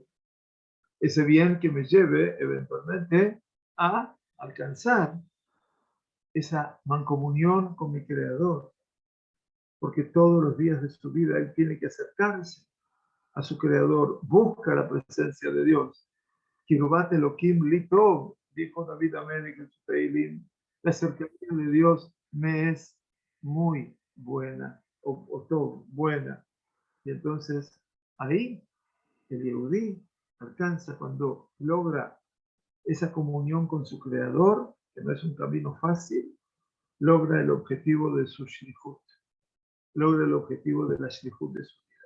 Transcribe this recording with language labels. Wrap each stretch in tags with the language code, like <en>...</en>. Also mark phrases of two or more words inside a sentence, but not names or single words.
<es>Ese bien que me lleve eventualmente a alcanzar esa mancomunión con mi Creador, porque todos los días de su vida él tiene que acercarse a su Creador, busca la presencia de Dios.</es> <he>קרבת אלהים לי טוב,</he> <es>dijo David Amelech en su Teilim, la cercanía de Dios me es muy buena, o tov, buena. Y entonces ahí el Yehudí alcanza cuando logra esa comunión con su Creador, que no es un camino fácil, logra el objetivo de su shlichut, logra el objetivo de la shlichut de su vida.</es>